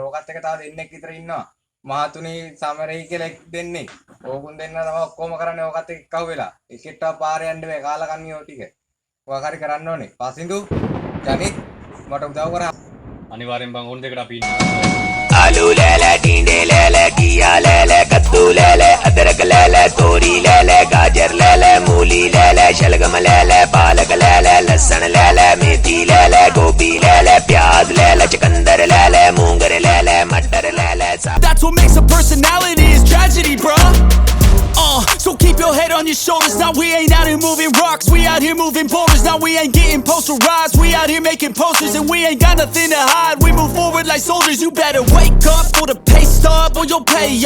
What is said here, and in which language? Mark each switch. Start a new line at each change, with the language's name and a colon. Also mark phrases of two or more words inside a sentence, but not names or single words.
Sinhala: ඕකත් එක තව දෙන්නෙක් විතර ඉන්නවා. මහතුනි සමරයි කියලා එක් දෙන්නේ. ඕකුන් දෙන්න තමයි ඔක්කොම කරන්නේ ඕකත් එක්ක කව් වෙලා. එකෙක්ටව පාරේ යන්න බෑ කාලා කන්නේ ඔය ටික. ඔයා හරි කරන්න ඕනේ. පසින්දු ජනිත් මට උදව් කරා. අනිවාර්යෙන් බං ඕන දෙකට අපි ඉන්නවා.
Hindi: आलू ले ले टींडे ले ले घिया ले ले कद्दू ले ले अदरक ले ले तोरी ले ले गाजर ले ले मूली ले ले शलगम ले ले पालक ले ले लहसुन ले ले मेथी ले ले गोभी ले ले प्याज ले ले चुकंदर ले ले मूंगर ले ले मटर ले ले
English: That's what makes a personality is tragedy, bruh. So keep your head on your shoulders. Now we ain't out here moving rocks, we out here moving boulders. Now we ain't getting posterized, we out here making posters. And we ain't got nothing to hide, we move forward like soldiers. You better wake up for the pay stub or you'll pay up.